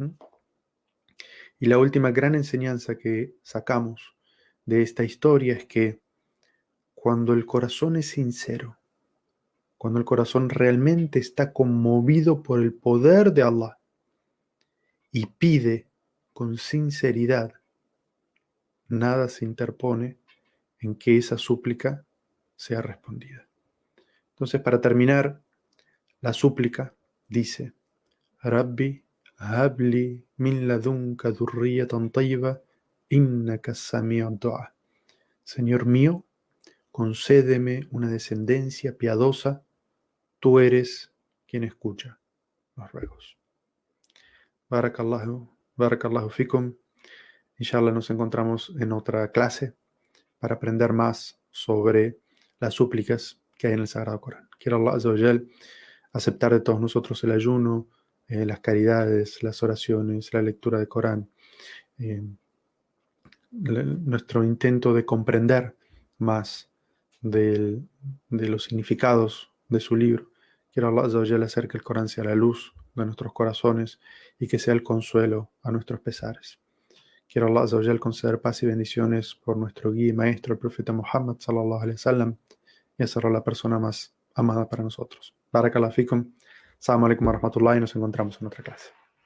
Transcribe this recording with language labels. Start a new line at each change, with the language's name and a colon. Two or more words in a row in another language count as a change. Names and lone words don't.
Spanish: Y la última gran enseñanza que sacamos de esta historia es que cuando el corazón es sincero, cuando el corazón realmente está conmovido por el poder de Allah y pide con sinceridad, nada se interpone en que esa súplica sea respondida. Entonces, para terminar, la súplica dice,
Arabic: رب هب لي من لدنك ذرية طيبة إنك سميع الدعاء.
Spanish: Señor mío, concédeme una descendencia piadosa, tú eres quien escucha los ruegos.
Arabic: بارك الله فيكم.
Spanish: Inshallah nos encontramos en otra clase para aprender más sobre las súplicas que hay en el Sagrado Corán. Quiero
Arabic: الله عز وجل
Spanish: aceptar de todos nosotros el ayuno, las caridades, las oraciones, la lectura del Corán, nuestro intento de comprender más de los significados de su libro. Quiero
Arabic: الله عز وجل
Spanish: hacer que el Corán sea la luz de nuestros corazones y que sea el consuelo a nuestros pesares. Quiero
Arabic: الله عز وجل
Spanish: conceder paz y bendiciones por nuestro guía y maestro, el profeta Muhammad
Arabic: صلى الله عليه وسلم,
Spanish: y hacerlo la persona más amada para nosotros.
Arabic: بارك الله فيكم. السلام عليكم ورحمة الله,
Spanish: y nos encontramos en otra clase.